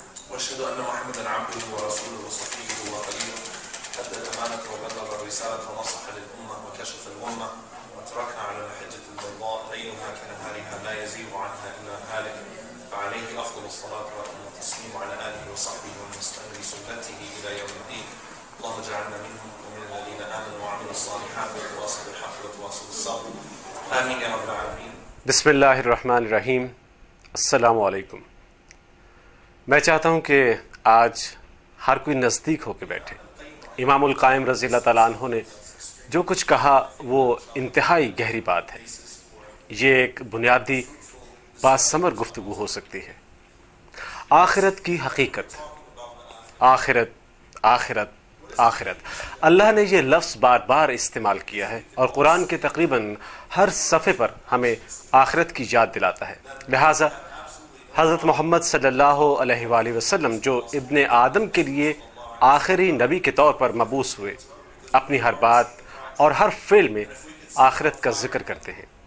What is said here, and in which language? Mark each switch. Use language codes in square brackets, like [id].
[ar] واشهد ان محمدا عبده ورسوله وصفيه وخليله ادى الامانه وبلغ الرساله ونصح للامه وكشف الامه وتركنا على المحجه البيضاء ليلها كنهارها لا يزيغ عنها الا هالك فعليه افضل الصلاه والتسليم على اله وصحبه ومن استنى بسنته الى يوم الدين. اللهم اجعلنا منهم ومن الذين امنوا وعملوا الصالحات وتواصوا بالحق وتواصوا بالصبر امين يا رب العالمين. بسم اللہ الرحمن الرحیم. السلام علیکم. [ur] میں چاہتا ہوں کہ آج ہر کوئی نزدیک ہو کے بیٹھے. امام القائم رضی اللہ تعالیٰ عنہ نے جو کچھ کہا وہ انتہائی گہری بات ہے. یہ ایک بنیادی باثمر گفتگو ہو سکتی ہے. آخرت کی حقیقت، آخرت آخرت آخرت. اللہ نے یہ لفظ بار بار استعمال کیا ہے اور قرآن کے تقریباً ہر صفحے پر ہمیں آخرت کی یاد دلاتا ہے. لہٰذا حضرت محمد صلی اللہ علیہ وآلہ وسلم جو ابن آدم کے لیے آخری نبی کے طور پر مبعوث ہوئے، اپنی ہر بات اور ہر فعل میں آخرت کا ذکر کرتے ہیں.